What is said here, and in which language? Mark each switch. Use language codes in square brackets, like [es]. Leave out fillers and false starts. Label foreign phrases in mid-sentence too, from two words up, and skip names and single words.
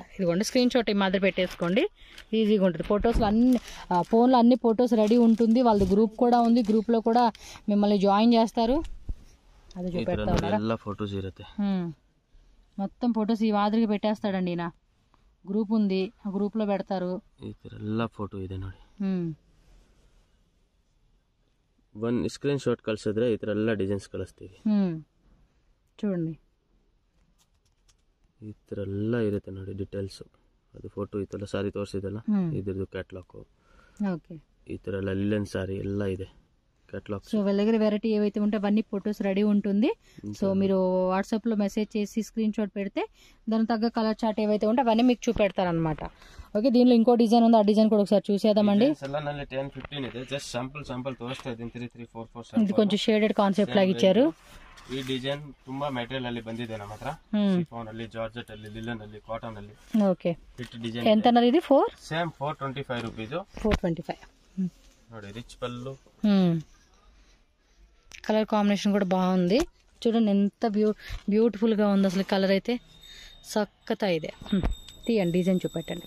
[te] ఇదిగోండి [en] screen shot [te] ఈ మాదిరి పెట్టేసుకోండి, ఈజీగా ఉంటుంది. ఫొటోస్లో అన్ని ఫోన్లో అన్ని ఫొటోస్ రెడీ ఉంటుంది. వాళ్ళది గ్రూప్ కూడా ఉంది, గ్రూప్లో కూడా మిమ్మల్ని జాయిన్ చేస్తారు. అది చూపెడతా ఉన్నారా, [kn] ఫొటోస్ ఇರುತ್ತೆ. [te] మొత్తం ఫొటోస్ ఈ మాదిరిగా పెట్టేస్తాడండి. నా గ్రూప్ ఉంది, ఆ గ్రూప్లో పెడతారు. [kn] ಎಲ್ಲ ಫೋಟೋ ಇದೆ ನೋಡಿ. [en] one screen shot [kn] ಕಳಿಸಿದ್ರೆ ಈ ತರ ಎಲ್ಲ ಡಿಸೈನ್ಸ್ ಕಳಿಸ್ತೀವಿ. [te] చూడండి [kn] ಈ ತರ ಎಲ್ಲ ಇರುತ್ತೆ ನೋಡಿ ಡೀಟೇಲ್ಸ್. ಅದು ಫೋಟೋ ಈ ತರ ಸಾರಿ ತೋರಿಸಿದಲ್ಲ, ಇದ್ರದ್ದು ಕ್ಯಾಟ್ಲಾಗ್. [te] ఓకే, [kn] ಈ ತರ ಎಲ್ಲ ಲಿಲನ್ ಸಾರಿ ಎಲ್ಲ ಇದೆ క్యాటలాగ్. [te] సో వాళ్ళ దగ్గర వెరైటీ ఏవైతే ఉంటే అవన్నీ ఫొటోస్ రెడీ ఉంటుంది. సో మీరు వాట్సాప్లో మెసేజ్ చేసి [en] screen shot [te] పెడితే దాని తగ్గ [en] colour chart [te] ఏవైతే ఉంటే అవన్నీ మీకు చూపెడతారనమాట. ఓకే, దీనిలో ఇంకో డిజైన్ ఉంది, ఆ డిజైన్ కూడా ఒకసారి చూసేద్దామండి. [kn] 10 15 ಇದೆ. [en] just sample [kn] తోರಿಸ್ತಾ ಇದ್ದೀನಿ. 3 3 4 4 [te] ఇది కొంచెం [en] shaded concept [te] లాగా ఇచ్చారు. [kn] ಈ ಡಿಸೈನ್ ತುಂಬಾ ಮೆಟೀರಿಯಲ್ ಅಲ್ಲಿ ಬಂದಿದೆ ನಮ್ಮ ಹತ್ರ. ಶಿಫಾನ್ ಅಲ್ಲಿ, ಜಾರ್ಜೆಟ್ ಅಲ್ಲಿ, ಲಿಲನ್ ಅಲ್ಲಿ, ಕಾಟನ್ ಅಲ್ಲಿ. [te] ఓకే, [en] hit design. [te] ఎంత అన్నారు ఇది? [en] same 425 rupees. [te] 425 ನೋಡಿ, రిచ్ పళ్ళు. [en] colour combination [te] కూడా బాగుంది. చూడండి ఎంత బ్యూటిఫుల్గా ఉంది అసలు కలర్ అయితే. సక్కత ఇదే. తీయండి, డిజైన్ చూపెట్టండి.